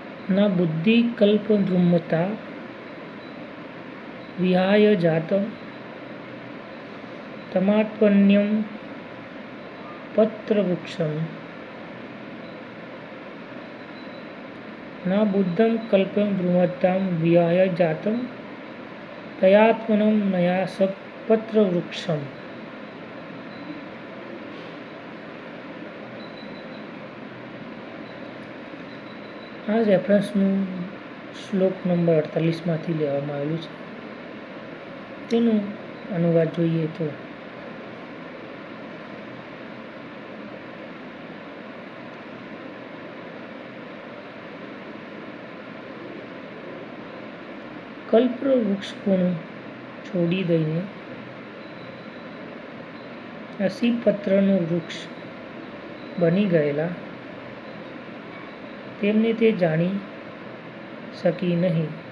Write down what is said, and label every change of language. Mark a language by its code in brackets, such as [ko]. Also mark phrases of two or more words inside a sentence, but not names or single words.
[sa] न बुद्धिकल्पद्रुमता विहाय जातं तमात्मन्यं पत्रवृक्षम् न बुद्धं कल्पं द्रुमतां विहाय जातं तयात्मनं नया पत्रवृक्षम्। [gu] આ રેફરન્સનું શ્લોક નંબર 48માંથી લેવામાં આવેલું છે. તેનું અનુવાદ જોઈએ તો કલ્પવૃક્ષપણું છોડી દઈને અસીપત્રનું વૃક્ષ બની ગયેલા તેમને તે જાણી શકી નહીં.